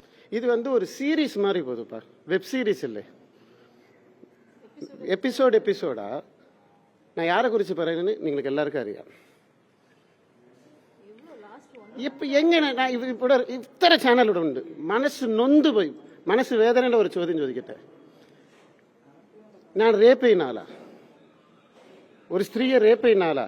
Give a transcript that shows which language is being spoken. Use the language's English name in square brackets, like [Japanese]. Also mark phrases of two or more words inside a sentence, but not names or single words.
[Tamil] இது வந்து ஒரு சீரீஸ் மாதிரி போகுதுப்பா, [English] web series [Tamil] இல்லை, எபிசோடா. நான் யாரை குறித்து [Malayalam] പറയുന്നത് നിങ്ങൾക്ക് എല്ലാവർക്കും അറിയാം. ഇപ്പൊ എങ്ങനെ ഇവിടെ ഇത്ര ചാനൽ ഇവിടെ ഉണ്ട്, മനസ്സ് നൊന്തുപോയി, മനസ്സ് വേദനയുടെ ഒരു ചോദ്യം ചോദിക്കട്ടെ. ഞാൻ റേപ്പ് ചെയ്യുന്ന ആളാ, ഒരു സ്ത്രീയെ റേപ്പ് ചെയ്യുന്ന ആളാ.